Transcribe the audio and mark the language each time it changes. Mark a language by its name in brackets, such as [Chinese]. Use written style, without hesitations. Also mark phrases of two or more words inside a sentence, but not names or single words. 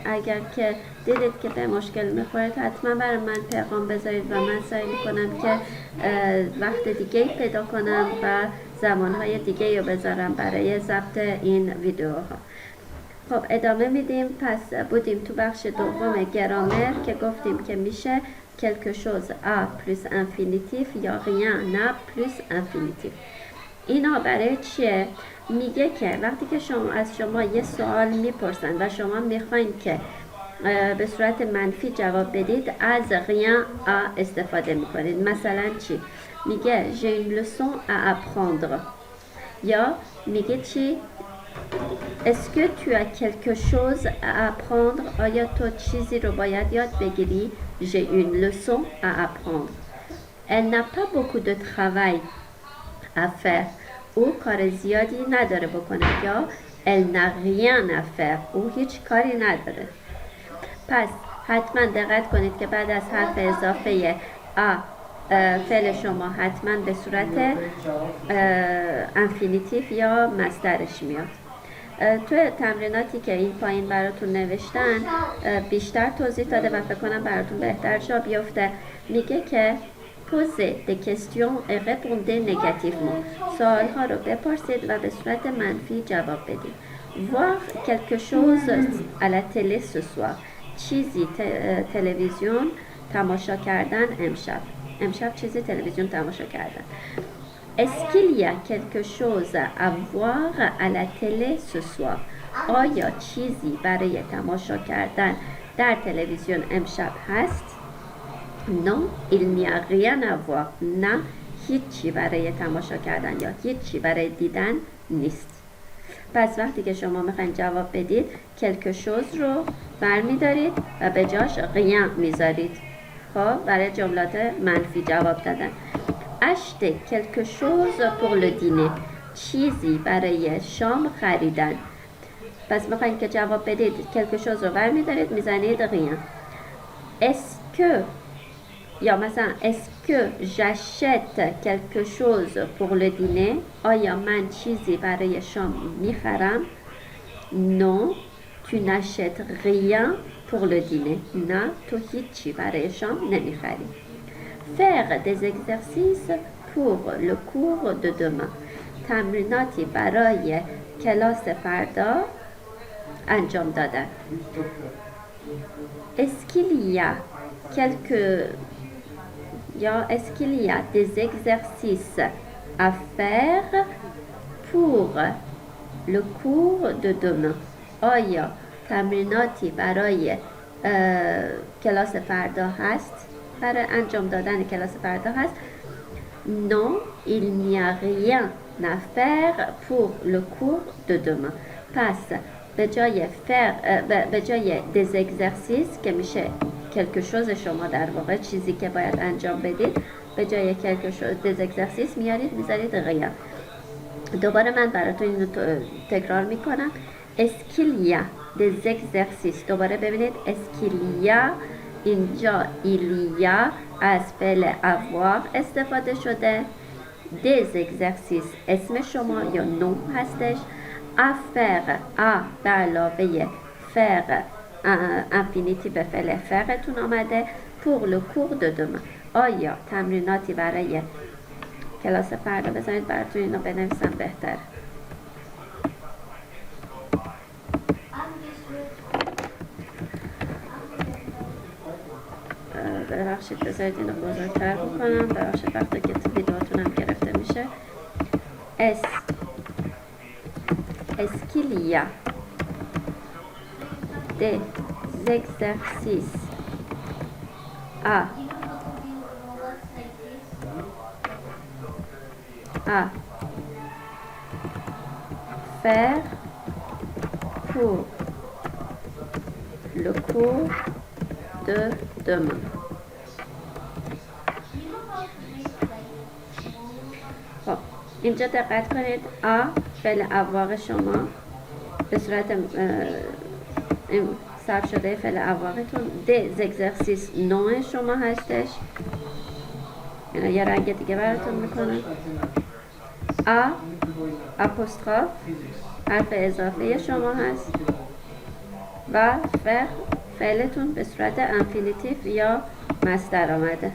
[Persian] اگر که دیدید که به مشکل میخورید حتما برای من پیغام بذارید و من سعی میکنم که وقت دیگه پیدا کنم و زمانهای دیگه رو بذارم برای ضبط این ویدیوها. خب ادامه میدیم. پس بودیم تو بخش دوم گرامر که گفتیم که میشه [French] quelque chose à plus infinitif [Persian] یا [French] rien n'a plus infinitif. [Persian] اینا برای چیه؟ میگه که وقتی که از شما یه سوال میپرسن و شما میخواین که به صورت منفی جواب بدید، از [French] rien à [Persian] استفاده میکنید. مثلا چی؟ میگه [French] j'ai une leçon à apprendre [Persian] یا میگه چی؟ [French] Est-ce que tu as quelque chose à apprendre? [Persian] آیا تو چیزی رو باید یاد بگیری؟ [French] J'ai une leçon à apprendre. Elle n'a pas beaucoup de travail à faire. [Persian] او کار زیادی نداره بکنه یا [French] Elle n'a rien à faire. [Persian] او هیچ کاری نداره. پس حتما دقت کنید که بعد از حرف اضافه a فعل شما حتما به صورت انفینیتیو یا مصدرش میاد. توی تمریناتی که این پایین براتون نوشتن بیشتر توضیح داده و فکر کنم براتون بهتر جا بیفته. میگه که [French] posez des questions et répondez négativement. [Persian] سوالها رو بپرسید و به صورت منفی جواب بدید. [French] voir quelque chose à la télé ce soir. [Persian] چیزی تلویزیون تماشا کردن امشب چیزی تلویزیون تماشا کردن. [French] Est-ce qu'il y a quelque chose à voir à la télé ce soir? [Persian] آیا چیزی برای تماشا کردن در تلویزیون امشب هست؟ [French] Non, il n'y a rien à voir. [Persian] نه، هیچی برای تماشا کردن یا هیچی برای دیدن نیست. پس وقتی که شما میخواین جواب بدید [French] quelque chose [Persian] رو برمیدارید و به جاش rien میذارید. خب برای جملات منفی جواب دادن. [French] acheter quelque chose pour le dîner. [Persian] چیزی برای شام خریدن. پس میخواین که جواب بدید [French] quelque chose [Persian] رو برمیدارید میزنید rien. [French] est-ce que یا مثلا est-ce que j'achète quelque chose pour le dîner. [Persian] آیا من چیزی برای شام میخرم؟ [French] non tu n'achètes rien pour le dîner. [Persian] نه تو هیچی برای شام نمیخری. [French] faire des exercices pour le cours de demain. [Persian] تمریناتی برای کلاس فردا انجام دادن. [French] est-ce qu'il y a quelques یا est-ce qu'il y a des exercices à faire pour le cours de demain. [Persian] آیا تمریناتی برای کلاس فردا هست؟ برای انجام دادن کلاس فردا هست؟ [French] non il n'y a rien à faire pour le cours de demain. [Persian] پس به جای به جای [French] des exercices [Persian] که میشه [French] quelque chose [Persian] شما در واقع چیزی که باید انجام بدید به جای [French] quelque chose des exercices [Persian] میارید میذارید rien. دوباره من براتون اینو تکرار میکنم. [French] est-ce qu'il y a des exercices. [Persian] دوباره ببینید [French] est-ce qu'il y a [Persian] اینجا [French] il y a [Persian] از فعل avoir استفاده شده. [French] des exercices [Persian] اسم شما یا نوم هستش. [French] à faire à [Persian] به علاوه [French] faire infinitive [Persian] به فعل فعلتون آمده. [French] pour le cours de demain. [Persian] آیا تمریناتی برای کلاس فردا بزنید براتون اینو بنویسم بهتر. ببخشید بذارید اینو بزرگتر بکنم. ببخشید وقتی که ویدیوتونم گرفته میشه. [French] est-ce qu'il y a des exercices à faire pour le cours de demain. [Persian] خب اینجا دقت کنید فعل avoir شما به صورت صرف شده فعل avareتون [French] des exercices [Persian] نوع شما هستش. اینا یه رنگ دیگه براتون میکنم. apostrophe حرف اضافه شما هست و فعلتون به صورت انفینیتیو یا مصدر آمده.